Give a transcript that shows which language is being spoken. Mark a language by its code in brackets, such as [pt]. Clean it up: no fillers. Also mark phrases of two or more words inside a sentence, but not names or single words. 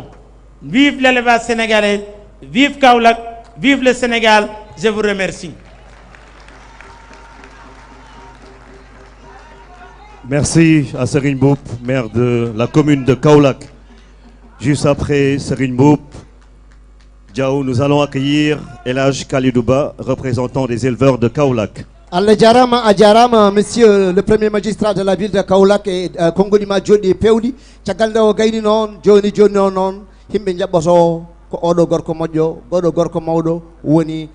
[fr] Vive l'élevage sénégalais, vive Kaolack, vive le Sénégal. Je vous remercie. Merci à Serigne Mboup, maire de la commune de Kaolack. Juste après Serigne Mboup, Diaw, nous allons accueillir El Hadj Kalidou Ba, représentant des éleveurs de Kaolack. [ff] Allah jarama a jarama [fr] monsieur le premier magistrat de la ville de Kaolack [ff] e konngolima joni pewɗi caggal nde o gayni noon joni o noon himɓe jaɓɓoto ko oɗo gorko moƴƴo goɗo gorko mawɗo woni